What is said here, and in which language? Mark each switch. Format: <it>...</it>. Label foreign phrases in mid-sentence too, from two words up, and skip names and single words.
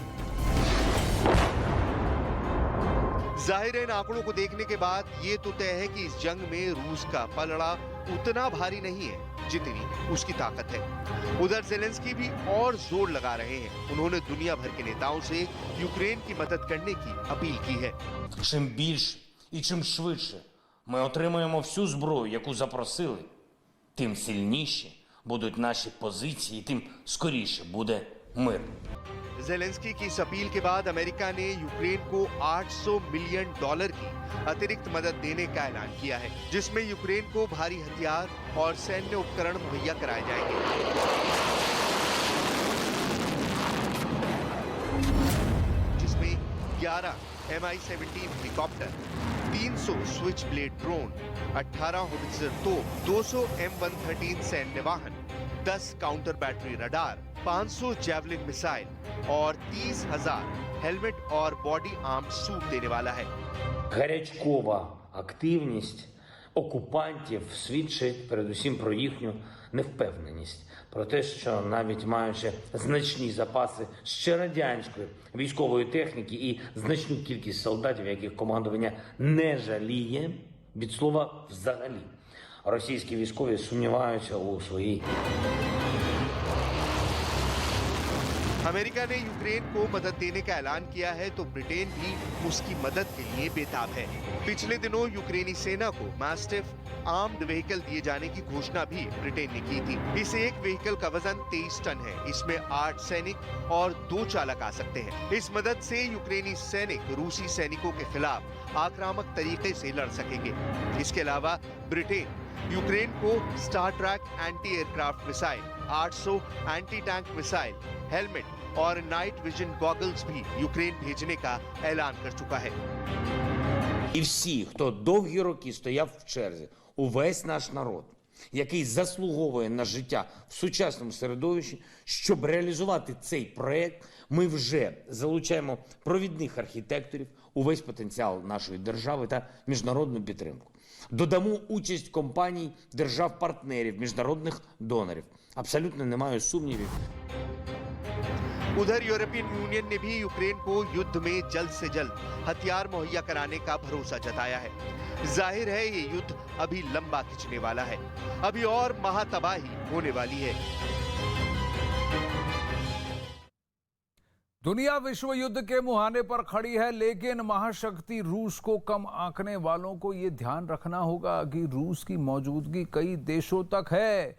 <hi>जाहिर है, इन आंकड़ों को देखने के बाद ये तो तय है कि इस जंग में रूस का पलड़ा उतना भारी नहीं है जितनी उसकी ताकत है। उधर ज़ेलेंस्की भी और जोर लगा रहे हैं। उन्होंने दुनिया भर के नेताओं से यूक्रेन की मदद करने की अपील की है।</hi> <uk>Чим більше і чим швидше ми отримаємо всю зброю, яку запросили, тим сильніші будуть наші позиції, тим скоріше буде мир.</uk> <hi>जेलेंस्की की इस अपील के बाद अमेरिका ने यूक्रेन को $800 मिलियन की अतिरिक्त मदद देने का ऐलान किया है, जिसमें यूक्रेन को भारी हथियार और सैन्य उपकरण मुहैया कराए जाएंगे, जिसमें 11 Mi-17 हेलीकॉप्टर, 300 स्विच ब्लेड ड्रोन, 18 होवित्जर तोप, 200 M113 सैन्य वाहन, 10</hi> <en>counter battery radar,</en> <hi>500 जैवलिन मिसाइल और 30,000 हेलमेट और</hi> <en>body arm suit</en> <hi>देने वाला है.</hi> <uk>Гарячкова активність окупантів свідчить передусім про їхню невпевненість, про те, що навіть маючи значні запаси ще радянської військової техніки і значну кількість солдатів, яких командування не жаліє, від слова взагалі, російські військові сумніваються у своїй.</uk> <hi>अमेरिका ने यूक्रेन को मदद देने का ऐलान किया है तो ब्रिटेन भी उसकी मदद के लिए बेताब है. पिछले दिनों यूक्रेनी सेना को मैस्टिफ</hi> <en>armed vehicle</en> <hi>दिए जाने की घोषणा भी ब्रिटेन ने की थी. इस एक व्हीकल का वजन 23 टन है. इसमें 8 सैनिक और 2 चालक आ सकते हैं. इस मदद से यूक्रेनी सैनिक रूसी सैनिकों के खिलाफ आक्रामक तरीके से लड़ सकेंगे. इसके अलावा ब्रिटेन यूक्रेन को स्टार ट्रैक</hi> <en>anti aircraft missile,</en> <hi>800</hi> <en>anti tank missile,</en> <hi>हेलमेट और</hi> <en>night vision goggles</en> <hi>भी यूक्रेन भेजने का ऐलान कर चुका है.</hi> <uk>І всі, хто довгі роки стояв в черзі, увесь наш народ, який заслуговує на життя в сучасному середовищі, щоб реалізувати цей проект, ми вже залучаємо провідних архітекторів, увесь потенціал нашої держави та міжнародну підтримку. Додамо участь компаній, держав-партнерів, міжнародних донорів. Абсолютно немає сумнівів.</uk> <hi>उधर यूरोपियन यूनियन ने भी यूक्रेन को युद्ध में जल्द से जल्द हथियार मुहैया कराने का भरोसा जताया है. जाहिर है ये युद्ध अभी लंबा खिंचने वाला है. अभी और महातबाही होने वाली है. दुनिया विश्व युद्ध के मुहाने पर खड़ी है, लेकिन महाशक्ति रूस को कम आंकने वालों को यह ध्यान रखना होगा कि रूस की मौजूदगी कई देशों तक है.</hi>